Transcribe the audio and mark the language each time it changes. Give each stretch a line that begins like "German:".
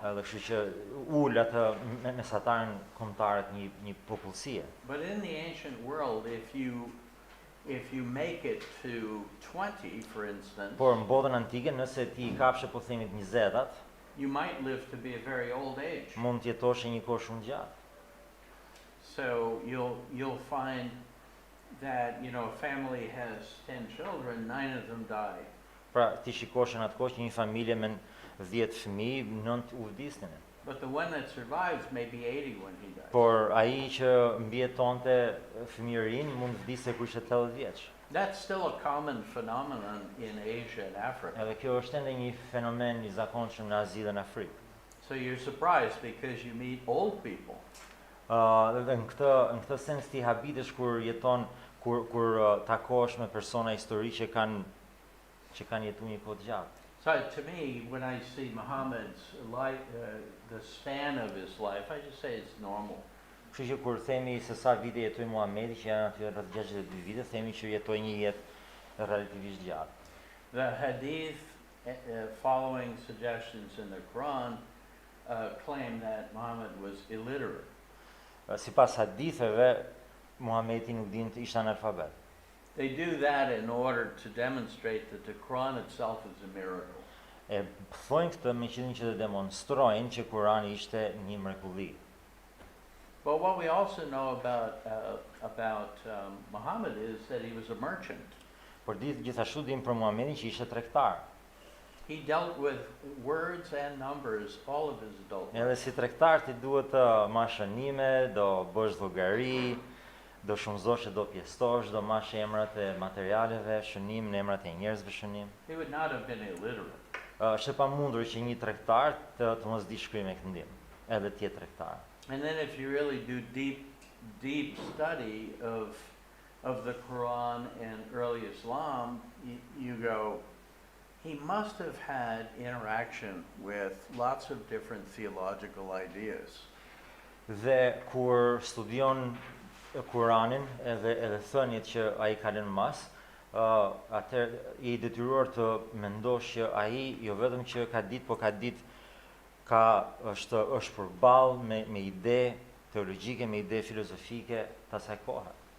Albanian: Edhe kështu që ul atë mesatarën kombëtare të një popullsie.
English: But in the ancient world, if you make it to 20, for instance,
Albanian: Por në botën antike, nëse ti i kapshe po themi të 20-at,
English: you might live to be a very old age.
Albanian: mund të jetosh një kohë shumë gjatë.
English: So you'll find that, you know, a family has 10 children, 9 of them die.
Albanian: Pra ti shikosh në atë kohë që një familje me 10 fëmijë, 9 u vdisnin.
English: But the one that survives may be 80 when he dies.
Albanian: Por ai që mbijetonte fëmijërinë mund vdiste kur ishte 80 vjeç.
English: That's still a common phenomenon in Asia and Africa.
Albanian: Edhe kjo është ende një fenomen i zakonshëm në Azi dhe në Afrikë.
English: So you're surprised because you meet old people.
Albanian: Dhe në këtë sens ti habitesh kur jeton kur takohesh me persona historike që kanë jetuar një kohë të gjatë.
English: So to me, when I see Muhammad's life, the span of his life, I just say it's normal.
Albanian: Kështu që kur themi se sa vite jetoi Muhamedi, që janë aty rreth 62 vite, themi që jetoi një jetë relativisht gjatë.
English: The hadith following suggestions in the Quran claim that Muhammad was illiterate.
Albanian: Sipas haditheve, Muhamedi nuk dinte, ishte analfabet.
English: They do that in order to demonstrate that the Quran itself is a miracle.
Albanian: E thonë këtë me qëllim që të demonstrojnë që Kurani ishte një mrekulli.
English: But what we also know about Muhammad is that he was a merchant.
Albanian: Por gjithashtu dim për Muhamedit që ishte tregtar.
English: He dealt with words and numbers all of his adult life.
Albanian: Edhe si tregtar ti duhet të marrësh shënime, do bësh llogari, do shumëzosh, do pjestosh, do marrësh emrat e materialeve, shënim, në emrat e njerëzve shënim.
English: He would not have been illiterate.
Albanian: Është e pamundur që një tregtar të mos di shkrim e këndim, edhe të jetë tregtar.
English: And then if you really do deep study of the Quran and early Islam, you go, he must have had interaction with lots of different theological ideas.
Albanian: Dhe kur studion Kuranin edhe thënjet që ai ka lënë mas, atëherë i detyruar të mendosh që ai jo vetëm që ka ditë, po ka ditë është përballë me ide teologjike, me ide filozofike të asaj kohe.